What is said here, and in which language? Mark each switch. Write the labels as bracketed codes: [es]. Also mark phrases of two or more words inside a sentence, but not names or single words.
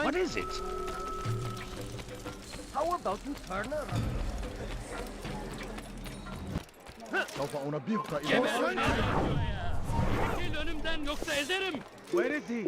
[en] What is it? How about you turn around? [ar] سوف أنبهك إذا [tr] Çekil önümden yoksa ezerim. [en] Where is he?